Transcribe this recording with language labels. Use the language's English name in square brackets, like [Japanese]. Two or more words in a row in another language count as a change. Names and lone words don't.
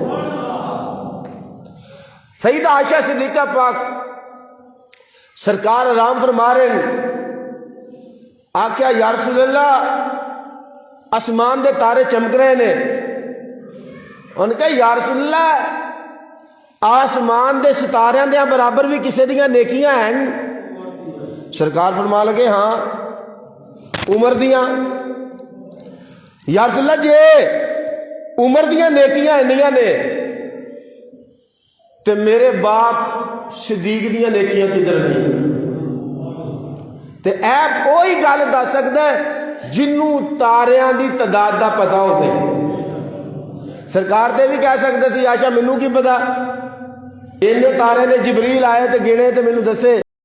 [Punjabi] سیدہ عائشہ صدیقہ پاک سرکار آرام فرما رہے ہیں، آکھیا [Arabic] یا رسول اللہ [Punjabi] آسمان دے تارے چمک رہے نے۔ ان کہا [Arabic] یا رسول اللہ [Punjabi] آسمان دے ستاریاں دے برابر بھی کسے دیاں نیکیاں ہیں؟ سرکار فرما لگے ہاں عمر دیاں۔ [Arabic] یا رسول اللہ [Punjabi] جے عمر دیاں نیکیاں انیاں نے تے میرے باپ صدیق دیاں نیکیاں کدھر نہیں؟ تے اے کوئی گل دس سکدا ہے جنوں تاریاں دی تعداد دا پتہ ہوے؟ سرکار تے بھی کہہ سکتے تھی عائشہ مینوں کی پتا، اینے تارے نے جبریل آئے تے گنے تے مینوں دسے۔